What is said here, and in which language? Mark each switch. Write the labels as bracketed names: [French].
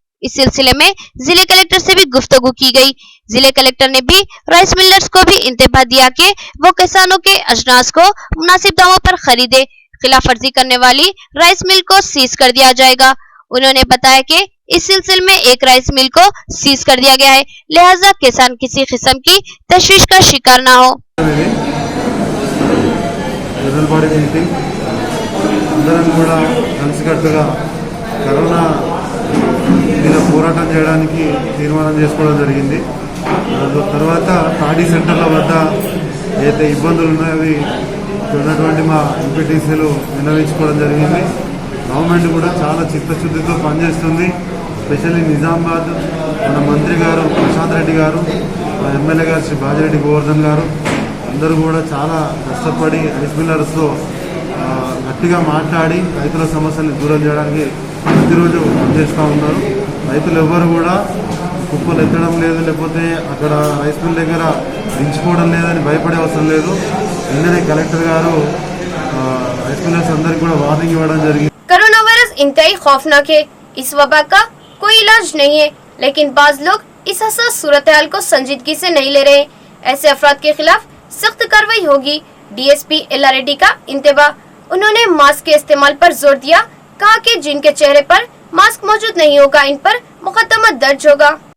[Hindi] इस सिलसिले में जिले कलेक्टर से भी गुफ्तगू की गई। जिले कलेक्टर ने भी राइस मिलर्स को भी इंतबाह दिया कि वो किसानों के अजनास को मुनासिब दामों पर खरीदे। खिलाफ वर्जी करने वाली राइस मिल को सीज कर दिया जाएगा। उन्होंने बताया कि इस सिलसिले में एक राइस मिल को सीज कर दिया गया है, लिहाजा किसान किसी किस्म की तशवीश का शिकार न हो। [English] general body meeting [Telugu] అందరం కూడా కలిసికట్టుగా కరోనా మీద పోరాటం చేయడానికి తీర్మానం చేసుకోవడం జరిగింది. తర్వాత తాడీ సెంటర్ల వద్ద ఏదైతే ఇబ్బందులు ఉన్నాయో అవి ఉన్నటువంటి మా ఎంపీటీసీలు విన్నవించుకోవడం జరిగింది. గవర్నమెంట్ కూడా చాలా చిత్తశుద్ధితో పనిచేస్తుంది. స్పెషల్లీ నిజామాబాద్ మన మంత్రి గారు ప్రశాంత్ రెడ్డి గారు, ఎమ్మెల్యే గారు శ్రీ బాజిరెడ్డి గోవర్ధన్ గారు అందరూ కూడా చాలా కష్టపడి రైస్ మిల్లర్స్తో గట్టిగా మాట్లాడి రైతుల సమస్యల్ని దూరం చేయడానికి ప్రతిరోజు పనిచేస్తూ ఉన్నారు. రైతులు ఎవ్వరు కూడా కుప్పలు ఎత్తడం లేదు, లేకపోతే అక్కడ రైస్ మిల్ దగ్గర దించుకోవడం లేదని భయపడే అవసరం లేదు. నిన్ననే కలెక్టర్ గారు రైస్ మిల్లర్స్ అందరికీ కూడా వార్నింగ్ ఇవ్వడం జరిగింది. [Hindi] कोरोना वायरस इंतहाई खौफनाक है। इस वबा का कोई इलाज नहीं है, लेकिन बाज लोग इस हसास सूरत हाल को संजीदगी से नहीं ले रहे। ऐसे अफराद के खिलाफ सख्त कार्रवाई होगी। डीएसपी एल्ला रेड्डी का इंतबाह। उन्होंने मास्क के इस्तेमाल पर जोर दिया, कहा कि जिनके चेहरे पर मास्क मौजूद नहीं होगा इन पर मुकदमा दर्ज होगा।